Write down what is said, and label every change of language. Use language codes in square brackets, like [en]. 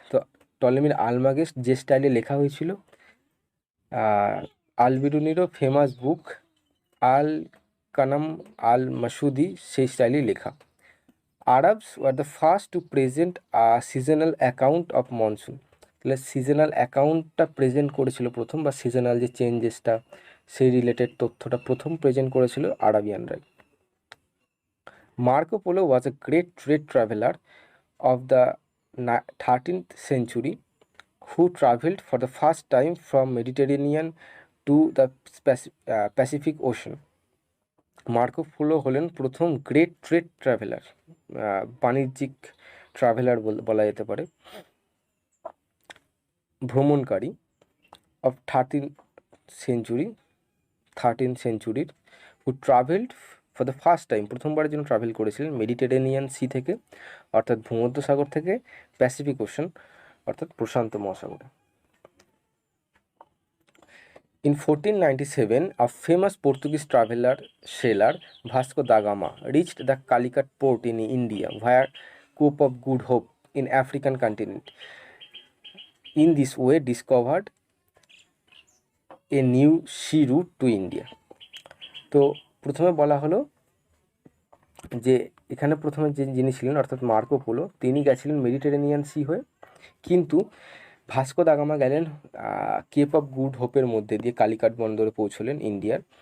[bn] তো টলেমির আলমাগেস্ট যে স্টাইলে লেখা হয়েছিল, আল-বিরুনিরও ফেমাস বুক আল কানাম আল মাসুদি সেই স্টাইলে লেখা। [en] Arabs were the first to present a seasonal account of monsoon. [bn] তাহলে সিজনাল অ্যাকাউন্টটা প্রেজেন্ট করেছিল প্রথম, বা সিজনাল যে চেঞ্জেসটা সেই রিলেটেড তথ্যটা প্রথম প্রেজেন্ট করেছিল আরাবিয়ানরাই। [en] Marco Polo was a great trade traveller of the 13th century who travelled for the first time from Mediterranean to the Pacific Ocean. [bn] Marco polo হলেন প্রথম গ্রেট ট্রেড ট্রাভেলার, বাণিজ্যিক traveller বলা যেতে পারে, ভ্রমণকারী of 13th century [en] who travelled for the first time, [bn] প্রথমবারের জন্য travel করেছিলেন মেডিটেরেনিয়ান সি থেকে অর্থাৎ ভূমধ্যসাগর থেকে প্যাসিফিক ওশান অর্থাৎ প্রশান্ত মহাসাগরে। [en] In 1497, a famous Portuguese traveller sailor Vasco da Gama reached the Calicut port in India via Cape of Good Hope in African continent. In this way, discovered a new sea route to India. [bn] তো প্রথমে বলা হলো যে এখানে প্রথমে যিনি ছিলেন অর্থাৎ মার্কো পোলো, তিনি গেছিলেন মেডিটেরেনিয়ান সি হয়ে, কিন্তু ভাস্কো দা গামা গেলেন কেপ অফ গুড হোপের মধ্যে দিয়ে কালিকাট বন্দরে পৌঁছলেন ইন্ডিয়ার।